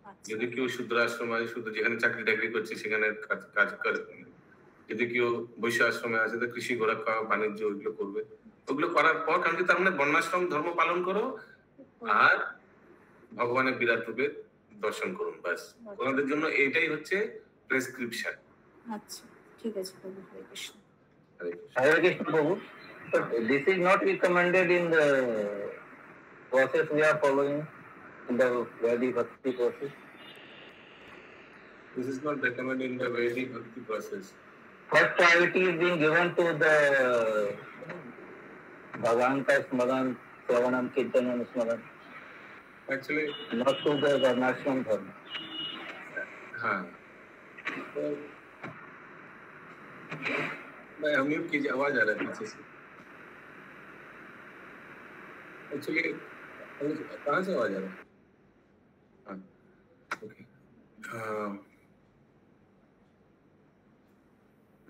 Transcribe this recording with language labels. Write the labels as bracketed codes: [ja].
[bn] যদি কেউ শুদ্র আশ্রম আছে, শুধু যেখানে চাকরি টাকরি করছে সেখানে কাজ করে, যদি কেউ বৈশ্য আশ্রমে আছে তো কৃষি ঘোরা খাওয়া বাণিজ্য ওইগুলো করবে। ওগুলো করার পর কারণ তার মানে বর্ণাশ্রম ধর্ম পালন করো আর ভগবানের বিরাট রূপে দর্শন করুন, বাস ওনাদের জন্য এটাই হচ্ছে প্রেসক্রিপশন। আচ্ছা ঠিক আছে প্রভু, হরে Krishna. [en] Hare Krishna Prabhu, but this is not recommended in the process we are following in the Vedic Bhakti process. This is not recommended in the Vedic Bhakti process. First priority is being given to the [hi] Bhagavan ka smaran, [en] Shravanam, Kirtanam, Smaran. Actually, not to the Varnashram dharma. [hi] हाँ, तो मैं mute कीजिए, आवाज आ रहा है पीछे से। Actually कहाँ से आवाज आ रहा है? हाँ, ओके।